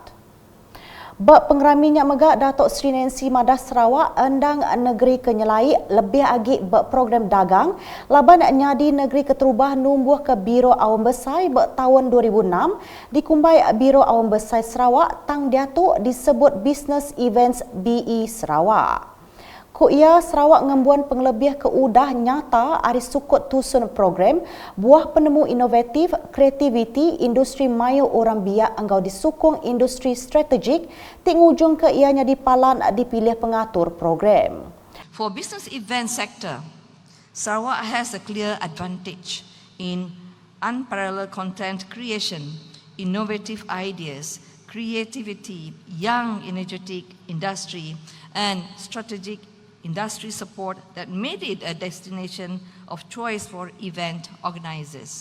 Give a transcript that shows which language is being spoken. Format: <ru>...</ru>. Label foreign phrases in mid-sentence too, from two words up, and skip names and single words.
<iba>Bak pengeraminya megak Datuk Sri Nancy Madah Sarawak endang negeri kenyelai lebih agi bak program dagang laban nyadi negeri keterubah numbuh ke Biro Awam Besar bak tahun 2006 dikumbai Biro Awam Besar Sarawak tang diatuk disebut Business Events BE Sarawak. Ku ia Sarawak ngembuan penglebih keudah nyata ari sukut tusun program buah penemu inovatif kreativiti industri mayu orang biak anggau disukung industri strategik tingujung ke ianya dipalan dipilih pengatur program.</iba> <en>For business event sector, Sarawak has a clear advantage in unparalleled content creation, innovative ideas, creativity, young energetic industry, and strategic industry support that made it a destination of choice for event organizers.</en>